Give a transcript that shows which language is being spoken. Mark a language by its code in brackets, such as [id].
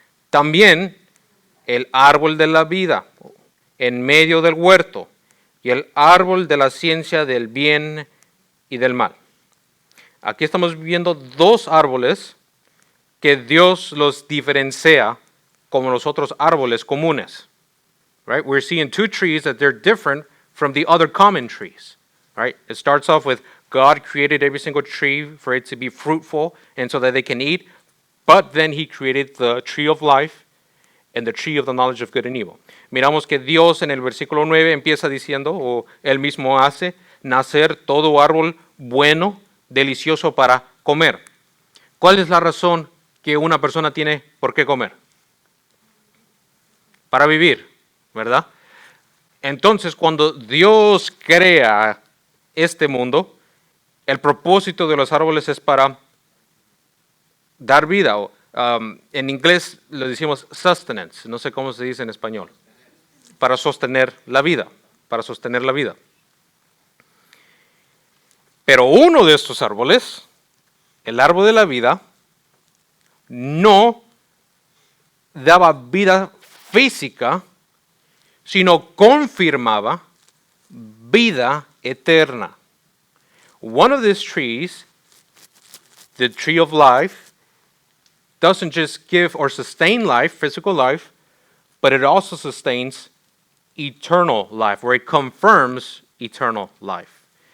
[es] También el árbol de la vida en medio del huerto y el árbol de la ciencia del bien y del mal. Aquí estamos viendo dos árboles que Dios los diferencia como los otros árboles comunes. [en] Right? We're seeing two trees that they're different from the other common trees. Right? It starts off with God created every single tree for it to be fruitful and so that they can eat, but then he created the tree of life and the tree of the knowledge of good and evil. [es] Miramos que Dios en el versículo 9 empieza diciendo, o él mismo hace, nacer todo árbol bueno, delicioso para comer. ¿Cuál es la razón que una persona tiene por qué comer? Para vivir, ¿verdad? Entonces, cuando Dios crea este mundo, el propósito de los árboles es para dar vida. En inglés lo decimos sustenance, no sé cómo se dice en español. Para sostener la vida, para sostener la vida. Pero uno de estos árboles, el árbol de la vida, no daba vida física, sino confirmaba vida eterna. [en] One of these trees, the tree of life, doesn't just give or sustain life, physical life, but it also sustains eternal life, where it confirms eternal life.